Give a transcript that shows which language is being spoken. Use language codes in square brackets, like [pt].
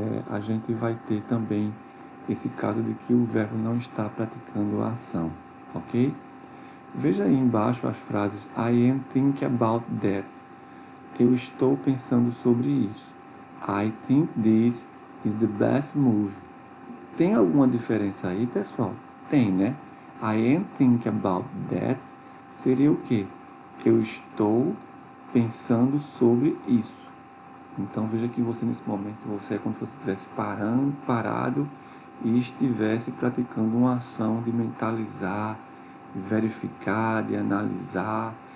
[pt] A gente vai ter também esse caso de que o verbo não está praticando a ação, ok? Veja aí embaixo as frases [en] I am thinking about that. [pt] Eu estou pensando sobre isso. [en] I think this is the best move. [pt] Tem alguma diferença aí, pessoal? Tem, né? [en] I am thinking about that [pt] seria o quê? Eu estou pensando sobre isso. Então veja que você nesse momento, você é como se você estivesse parado e estivesse praticando uma ação de mentalizar, de verificar, de analisar.